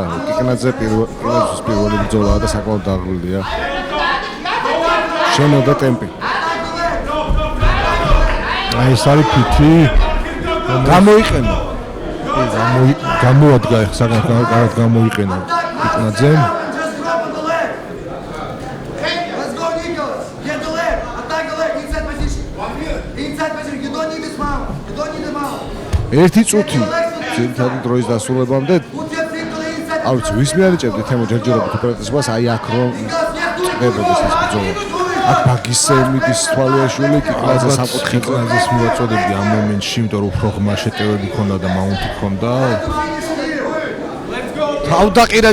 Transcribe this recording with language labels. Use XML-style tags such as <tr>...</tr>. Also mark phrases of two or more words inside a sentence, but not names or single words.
<ka>კიკნაძე პირველი ბრძოლაა და საკმაოდ დაღლილია. შემოდა ტემპი. აი ეს არის ფითი. გამოიყენა. გამოადგა ეხლა საკუთარ კარად გამოიყენა კიკნაძემ.</ka> <en>Just drop on the leg. Let's go, Nicholas. Get the leg. Attack the leg. Inside position. Inside position. You don't need this mount. You don't need the mount.</en> <ka>ერთი წუთი ძირითადი დროის დასრულებამდე</ka> <en>Put your feet to the inside.</en> <ka>არ ვიცი ვის მიარიჭებდი თემო ჯერჯერობით უპირატესობას აი აქ რომ წდებოდეს ეს ბრძოლა. აქ ბაგისემიდის თვალიაშვილი კიკნაძე საკუთხე კიკნაძეს მივაწოდებდი ამ მომენტში, იმიტომ რომ უფრო ღრმა შეტევები ქონდა და მაუნტი ქონდა. თავდაყირა</ka>